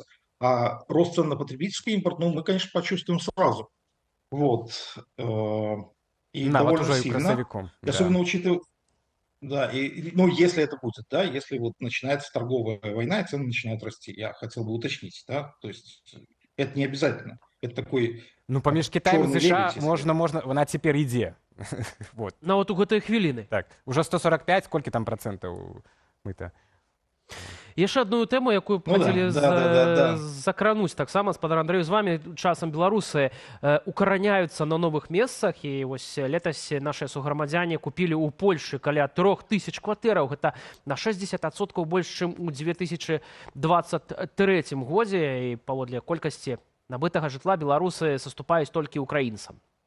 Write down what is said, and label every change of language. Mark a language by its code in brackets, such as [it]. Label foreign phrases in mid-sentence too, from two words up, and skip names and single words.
[ru] А рост цен на потребительский импорт, ну, мы, конечно, почувствуем сразу. Вот. И Да, вот довольно уже и сильно. красовиком, И особенно учитывая, да, ну, если это будет, да, если вот начинается торговая война, и цены начинают расти, я хотел бы уточнить, да, то есть это не обязательно, это такой [be] Ну, паміж Китаем і чорний США [ru] лебедь, если- [be] можна, вона цяпер ідзе. Вот. На вот у гэтай хвіліны. Так, уже 145, колькі там процентаў мыта? Яшчэ адную тэму, якую [ru] Ну да, [be] хацелі да. закрануць таксама, спадар Андрэй, з вами часам беларусы укараняюцца на новых месцах, і вось летась нашыя суграмадзяне купілі ў Польшы каля 3000 кватэраў, гэта на 60% больш, чым у 2023 годзе, і паводле колькасці набытага жытла беларусы саступаюць толькі украінцам.